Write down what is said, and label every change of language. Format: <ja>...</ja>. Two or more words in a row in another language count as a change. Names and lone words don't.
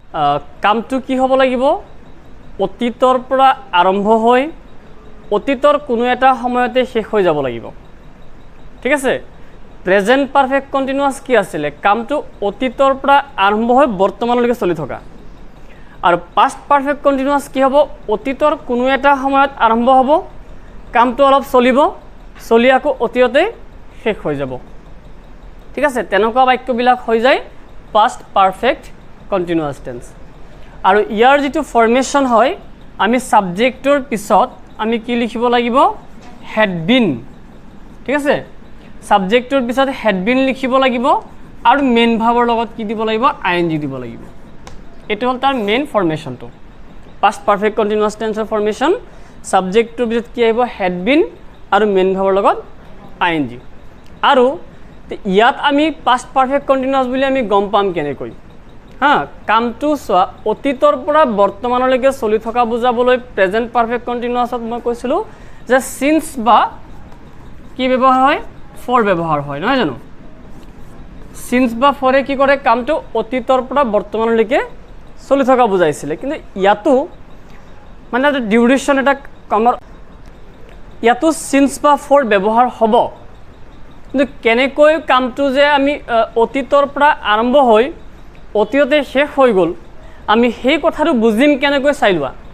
<as>কামটো কি হ'ব লাগিব অতীতৰ পৰা আৰম্ভ হৈ অতীতৰ কোনো এটা সময়তে শেষ হৈ যাব লাগিব ঠিক আছে</as> <en>present perfect continuous</en> <as>কি আছিল কামটো অতীতৰ পৰা আৰম্ভ হৈ বৰ্তমানলৈকে চলি থকা আৰু</as> <en>past perfect continuous</en> <as>কি হ'ব অতীতৰ কোনো এটা সময়ত আৰম্ভ হ'ব কামটো অলপ চলিব চলি আকৌ অতীততে শেষ হৈ যাব ঠিক আছে তেনেকুৱা বাক্যবিলাক হৈ যায়</as> <en>past perfect continuous tense</en> <as>আৰু ইয়াৰ যেটো ফৰ্মেশন হয় আমি সাবজেক্টৰ পিছত আমি কি লিখিব লাগিব</as> <en>had been</en> <as>ঠিক আছে সাবজেক্টৰ পিছত</as> <en>had been</en> <as>লিখিব লাগিব আৰু মেইন ভাবৰ লগত কি দিব লাগিব ing দিব লাগিব এটো হল তাৰ মেইন ফৰ্মেশনটো</as> <en>past perfect</en> <as>কন্টিনিউয়াস টেন্সৰ ফৰ্মেশন সাবজেক্টৰ পিছত কি আহিব</as> <en>had been</en> <as>আৰু মেইন ভাবৰ লগত ing আৰু ইয়াত আমি</as> <en>past perfect continuous</en> <as>বুলি আমি গম পাম কেনেকৈ হা কামটো সোৱা অতীতৰ পৰা বৰ্তমানলৈকে চলি থকা বুজাবলৈ</as> <en>present perfect</en> <as>কন্টিনিউয়াসত মই কৈছিলো যে সিন্স বা কি ব্যৱহাৰ হয় ফৰ ব্যৱহাৰ হয় নহয় জানো সিন্স বা ফৰে কি কৰে কামটো অতীতৰ পৰা বৰ্তমানলৈকে চলি থকা বুজাইছিলে কিন্তু ইয়াতো মানে ডিউৰেচন এটা কামৰ ইয়াতো সিন্স বা ফৰ ব্যৱহাৰ হ'ব কিন্তু কেনেকৈ কামটো যে আমি অতীতৰ পৰা আৰম্ভ হৈ অতীততে শেষ হৈ গল আমি সেই কথাটো বুজিম কেনেকৈ চাই লোৱা</as>